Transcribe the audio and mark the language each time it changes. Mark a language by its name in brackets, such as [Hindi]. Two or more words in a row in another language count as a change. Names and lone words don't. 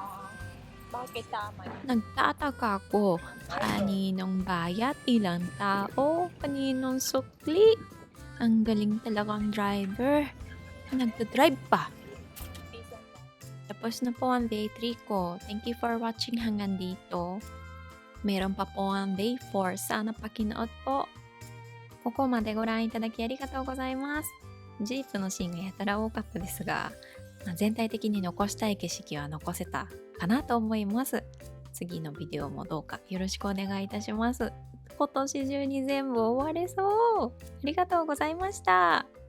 [Filipino] Bakit tama yun? Nagtataka ko, kaninong bayat, ilang tao, kaninong sukli. Ang galing talagang driver. Nagdadrive pa. Tapos na po ang day 3 ko. [English] Thank you for watching [Filipino] hanggang dito. Meron pa po ang day 4. Sana pakinood po. [Japanese] ここまでご覧いただきありがとうございます。ジープのシーンがやたら多かったですが、全体的に残したい景色は残せたかなと思います。次のビデオもどうかよろしくお願いいたします。今年中に全部終われそう。ありがとうございました。